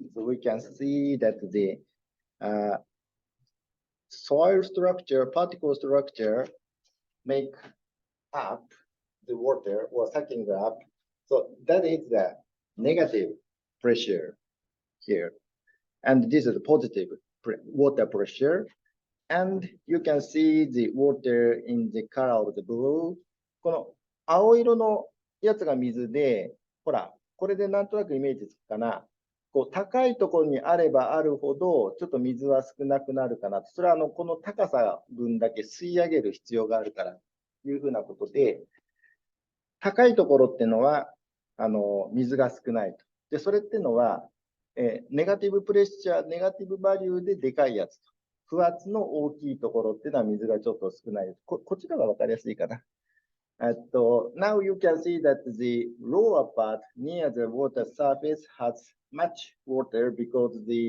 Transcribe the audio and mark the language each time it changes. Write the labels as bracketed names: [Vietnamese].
[English] So we can see that the soil structure, particle structure make up the water or sucking up. So that is the negative pressure here. And this is the positive water pressure. And you can see the water in the color of the blue. [Japanese] この青色のやつが水で、ほら、これでなんとなくイメージつくかな。こう高いところにあればあるほど、ちょっと水は少なくなるかな。それはこの高さ分だけ吸い上げる必要があるからというふうなことで、高いところっていうのは、水が少ないと。で、それっていうのは、ネガティブプレッシャー、ネガティブバリューででかいやつと。不圧の大きいところっていうのは水がちょっと少ない。こっちの方がわかりやすいかな。 [English] Now you can see that the lower part near the water surface has much water because